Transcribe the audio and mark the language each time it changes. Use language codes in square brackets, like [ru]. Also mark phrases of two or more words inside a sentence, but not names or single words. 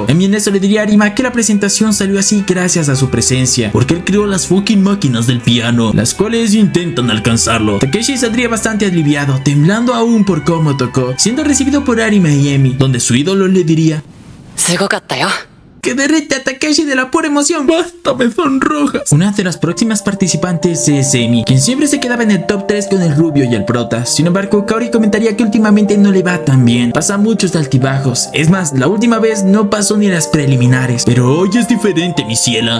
[es] Emi en eso le diría a Arima que la presentación salió así gracias a su presencia, porque él creó las fucking máquinas del piano, las cuales intentan alcanzarlo. Takeshi saldría bastante aliviado, temblando aún por cómo tocó, siendo recibido por Arima y Emi, donde su ídolo le diría: [ja] すごかったよ。 [es] que derrite a Takeshi de la pura emoción. ¡Basta, me sonrojas! Una de las próximas participantes es Emi, quien siempre se quedaba en el top 3 con el rubio y el prota. Sin embargo, Kaori comentaría que últimamente no le va tan bien. Pasa muchos altibajos. Es más, la última vez no pasó ni las preliminares. Pero hoy es diferente, mi ciela.